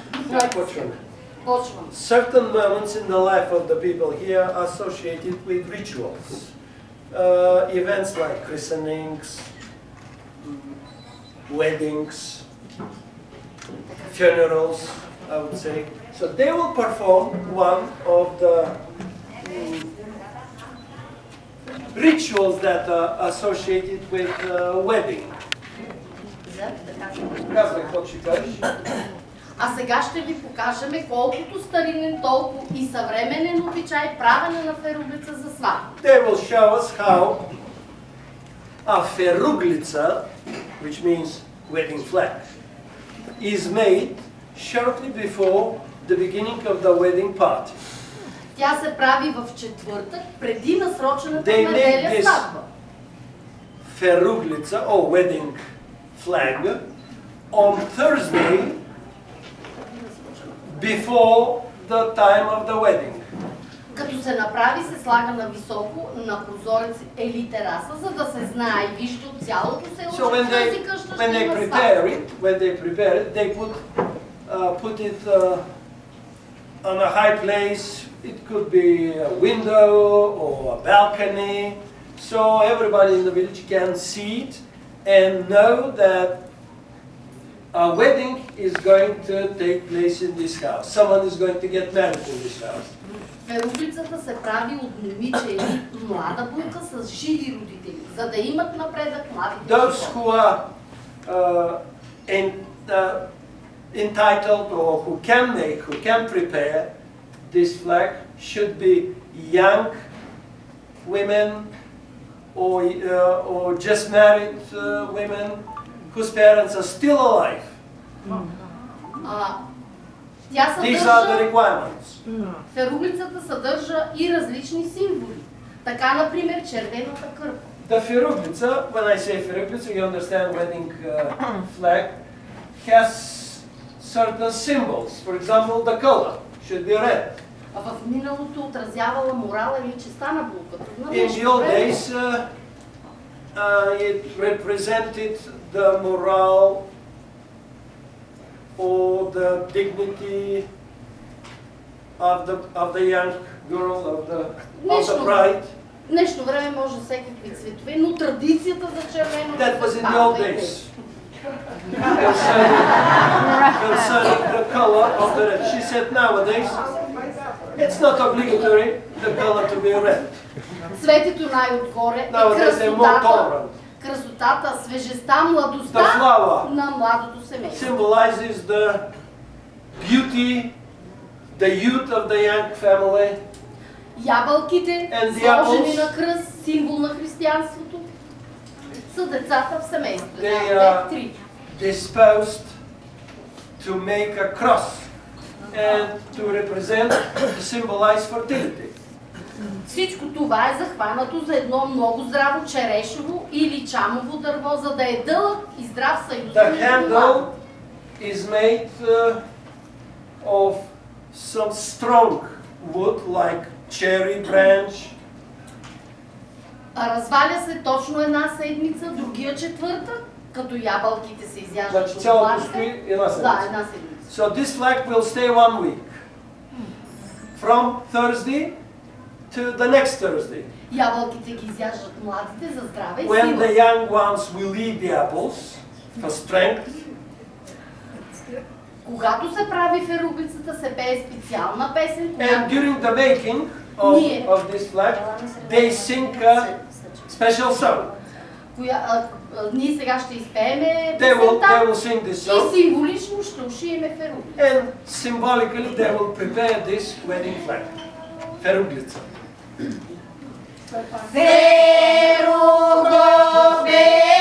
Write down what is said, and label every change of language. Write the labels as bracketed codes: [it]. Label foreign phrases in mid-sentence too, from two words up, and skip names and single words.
[bg] Почваме. Почвам. [en] Certain moments in the life of the people here are associated with rituals. Events like christenings, weddings, funerals, I would say. So they will perform one of the rituals that are associated with wedding. [bg] Казвай, какво ще кажеш? А сега ще ви покажем колкото старинен, толкова и съвременен обичай правене на феруглица за сватба. [en] They will show us how a feruglica, which means wedding flag, is made shortly before the beginning of the wedding party. [bg] Тя се прави в четвъртък, преди насрочената [en] They make [bg] неделя [en] this [bg] сватба. [en] feruglica or wedding flag on Thursday before the time of the wedding. [bg] Като се направи, се слага на високо, на прозорец или тераса, за да се знае и вижда от цялото село, [en] So when [bg] че тази [en] they [bg] къща [en] when [bg] ще [en] they [bg] има [en] prepare [bg] сватба. [en] it, they put it on a high place. It could be a window or a balcony, so everybody in the village can see it and know that a wedding is going to take place in this house. Someone is going to get married in this house. [bg] Феруглицата се прави от момиче или млада булка с живи родители, за да имат напредък младите [en] Those [bg] хора. [en] who are entitled or who can prepare this flag should be young women or just married women whose parents are still alive. [bg] Тя [en] These are the [bg] съдържа, [en] requirements. [bg] феруглицата съдържа и различни символи. Така, например, червената кърпа. [en] The feruglica, when I say feruglica, you understand wedding flag, has certain symbols. For example, the color should be red. [bg] А в миналото отразявала морала или честа на булката. На [en] In the [bg] днешно [en] old [bg] време [en] days, it represented the morale or the dignity of the young girl, of the bride. [bg] В днешно време може всекакви цветове, но традицията за червено [en] That was in the old days. Concerning the color of the red. She said nowadays, it's not obligatory the color to be red. [bg] Цветето най-отгоре е [en] Nowadays they're more tolerant. [bg] красотата, свежестта, младостта [en] The flower [bg] на младото семейство. [en] symbolizes the beauty, the youth of the young family. [bg] Ябълките, [en] And the [bg] сложени [en] apples. [bg] на кръст, символ на християнството, са децата в семейството. [en] They are [bg] Три. [en] disposed to make a cross and to represent, to symbolize fertility. [bg] Всичко това е захванато за едно много здраво черешово или чамово дърво, за да е дълъг и здрав съюз. [en] The [bg] между [en] handle [bg] двамата. [en] is made of some strong wood like cherry branch. [bg] Разваля се точно една седмица, другия четвъртък, като ябълките се изяждат Значи от цялото планка. стои една седмица. Да, една седмица. [en] So this flag will stay 1 week. From Thursday to the next Thursday. [bg] Ябълките ги изяждат младите за здраве и [en] When [bg] сила. [en] the young ones will eat the apples for strength, [bg] Когато се прави феруглицата, се пее специална песен, [en] and [bg] която [en] during the making of this flag, they sing a special song. [bg] ние сега ще изпееме [en] They will [bg] песента [en] sing this [bg] и [en] song, [bg] символично ще ушиеме феруглица. [en] and symbolically they will prepare this wedding flag. Feruglica. [bg] Феругло